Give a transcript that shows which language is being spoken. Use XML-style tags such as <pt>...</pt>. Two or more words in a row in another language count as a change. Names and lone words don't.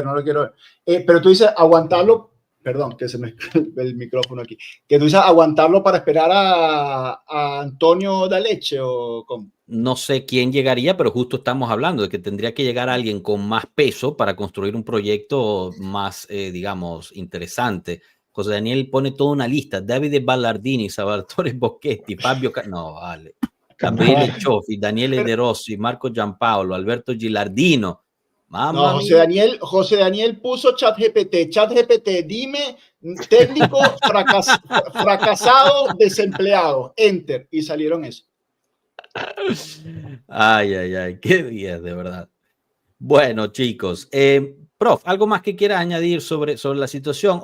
<es>Pero tú dices aguantarlo, perdón, que se me el micrófono aquí, que tú dices aguantarlo para esperar a Antonio Daleche o cómo. No sé quién llegaría, pero justo estamos hablando de que tendría que llegar alguien con más peso para construir un proyecto más, digamos, interesante. José Daniel pone toda una lista: Davide Ballardini, Salvatore Bocchetti, Fabio no, vale, Gabriele Cioffi, Daniele De Rossi, Marco Giampaolo, Alberto Gilardino. Mamma mía. José Daniel puso ChatGPT, dime técnico fracasado, desempleado, enter, y salieron eso. Ay, qué días, de verdad. Bueno, chicos, prof, ¿algo más que quieras añadir sobre la situación?</es>